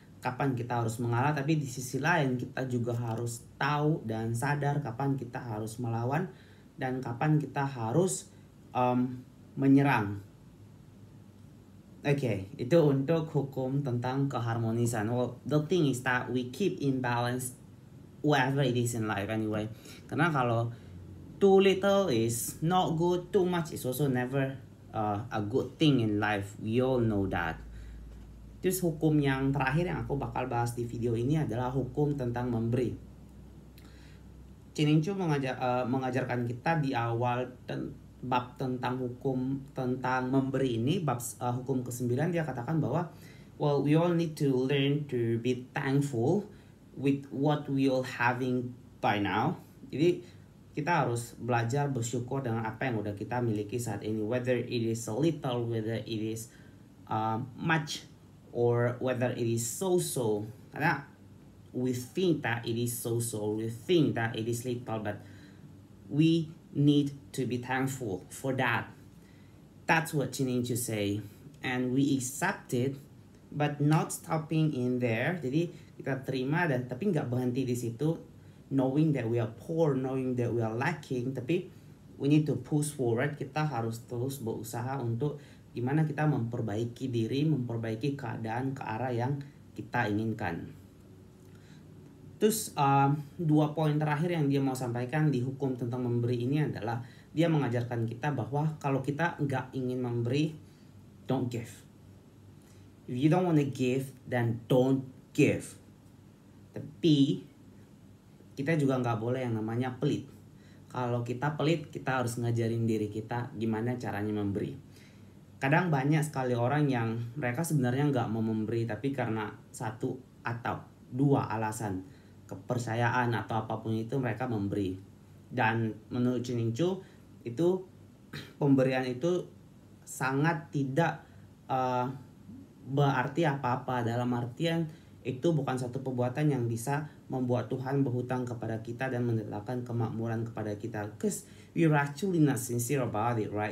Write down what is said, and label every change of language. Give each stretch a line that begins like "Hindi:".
Indonesian: kapan kita harus mengalah, tapi di sisi lain kita juga harus tahu dan sadar kapan kita harus melawan dan kapan kita harus menyerang. Oke, itu untuk hukum tentang keharmonisan.
English: Well, the thing is that we keep in balance whatever it is in life anyway.
Indonesian: Karena kalau
English: too little is not good, too much is also never a good thing in life. We all know that.
Indonesian: Terus hukum yang terakhir yang aku bakal bahas di video ini adalah hukum tentang memberi. Chin Chu mengajarkan kita di awal bab tentang hukum tentang memberi ini, bab hukum ke-9, dia katakan bahwa
English: well, we all need to learn to be thankful with what we all having by now.
Indonesian: Jadi kita harus belajar bersyukur dengan apa yang udah kita miliki saat ini,
English: whether it is a little, whether it is much, or whether it is so-so. Karena we think that it is so-so, we think that it is little, but we need to be thankful for that. That's what Chin Chu say, and we accept it, but not stopping in there.
Indonesian: Jadi kita terima dan tapi nggak berhenti di situ,
English: knowing that we are poor, knowing that we are lacking,
Indonesian: tapi
English: we need to push forward.
Indonesian: Kita harus terus berusaha untuk gimana kita memperbaiki diri, memperbaiki keadaan ke arah yang kita inginkan. Terus 2 poin terakhir yang dia mau sampaikan di hukum tentang memberi ini adalah dia mengajarkan kita bahwa kalau kita nggak ingin memberi,
English: don't give. If you don't want to give, then don't give.
Indonesian: Tapi kita juga nggak boleh yang namanya pelit. Kalau kita pelit, kita harus ngajarin diri kita gimana caranya memberi. Kadang banyak sekali orang yang mereka sebenarnya nggak mau memberi, tapi karena 1 atau 2 alasan, kepercayaan atau apapun itu mereka memberi. Dan menurut Chin Chu itu pemberian itu sangat tidak berarti apa-apa, dalam artian itu bukan satu perbuatan yang bisa membuat Tuhan berhutang kepada kita dan mendatangkan kemakmuran kepada kita.
English: Because we're actually not sincere about it, right?